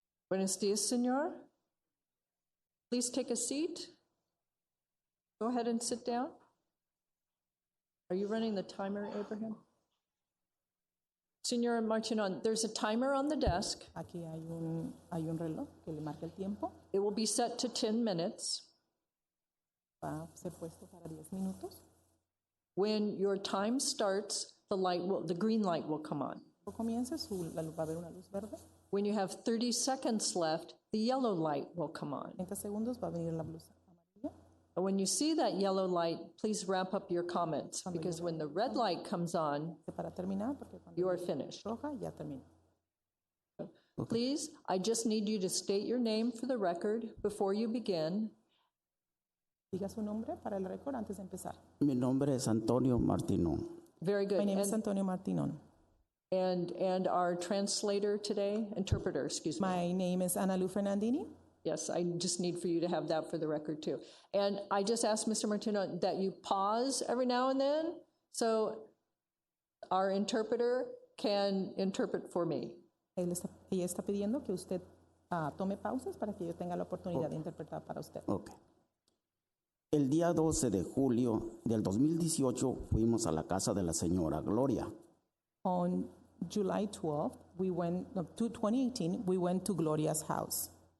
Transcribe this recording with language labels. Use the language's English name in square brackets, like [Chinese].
[English] Buenos dias, senor. Please take a seat. Go ahead and sit down. Are you running the timer, Abraham? Senor Martinon, there's a timer on the desk. [Spanish] Aquí hay un reloj que le marca el tiempo. [English] It will be set to 10 minutes. [Spanish] Va a ser puesto para 10 minutos. [English] When your time starts, the green light will come on. [Spanish] Cuando comience, va a haber una luz verde. [English] When you have 30 seconds left, the yellow light will come on. [Spanish] 30 segundos va a venir la luz amarilla. [English] And when you see that yellow light, please wrap up your comments, because when the red light comes on, [Spanish] Para terminar, porque cuando [English] you are finished. [Spanish] roja ya termina. [English] Please, I just need you to state your name for the record before you begin. [Spanish] Diga su nombre para el récord antes de empezar. Mi nombre es Antonio Martino. [English] Very good. My name is Antonio Martinon. And our translator today, interpreter, excuse me. My name is Ana Lu Fernandini. Yes, I just need for you to have that for the record too. And I just asked Mr. Martino that you pause every now and then so our interpreter can interpret for me. [Spanish] Ella está pidiendo que usted tome pausas para que yo tenga la oportunidad de interpretar para usted. [English] Okay. [Spanish] El día 12 de julio del 2018 fuimos a la casa de la señora Gloria. [English] On July 12th, we went, no, to 2018, we went to Gloria's house.